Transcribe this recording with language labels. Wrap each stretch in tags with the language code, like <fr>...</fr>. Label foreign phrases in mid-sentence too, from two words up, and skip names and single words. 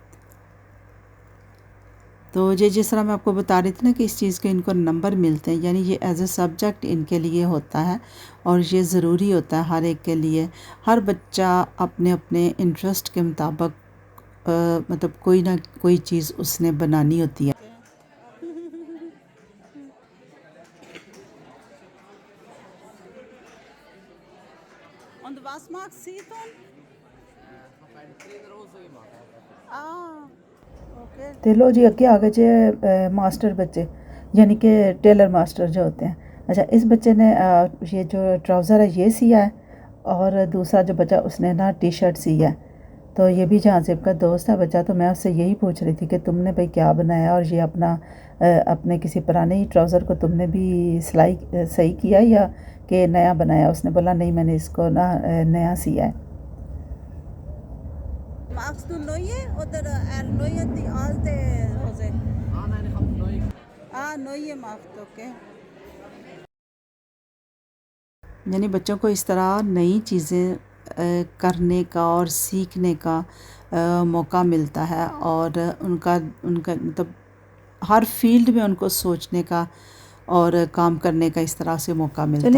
<hi>तो ये जिस तरह मैं आपको बता रही थी ना कि इस चीज़ के इनको नंबर मिलते हैं, यानी ये</hi> <en>as a subject</en> <hi>इनके लिए होता है और ये ज़रूरी होता है हर एक के लिए। हर बच्चा अपने अपने इंटरेस्ट के मुताबिक मतलब कोई ना कोई चीज़ उसने बनानी होती है।</hi> <de>Und was macht sie dann?</de> <pa>ਤੇ ਲੋ ਜੀ, ਅੱਗੇ ਆ ਗਏ ਜੇ ਮਾਸਟਰ ਬੱਚੇ,</pa> <hi>यानी कि टेलर मास्टर जो होते हैं। अच्छा, इस बच्चे ने ये जो ट्राउज़र है ये सिया है, और दूसरा जो बच्चा उसने ना टी शर्ट सी है। तो ये भी जहाँज़ेब का दोस्त है बच्चा। तो मैं उससे यही पूछ रही थी कि तुमने भाई क्या बनाया, और ये अपने किसी पुराने ही ट्राउज़र को तुमने भी सिलाई सही किया या कि नया बनाया। उसने बोला नहीं, मैंने इसको ना नया सिया है।</hi> <de>Magst du neue oder erneuert die alte Hose? Nein, ich habe neu. Neue macht, okay.</de> <hi>यानी बच्चों को इस तरह नई चीज़ें करने का और सीखने का मौका मिलता है, और उनका उनका मतलब हर फील्ड में उनको सोचने का और काम करने का इस तरह से मौका मिलता है।</hi>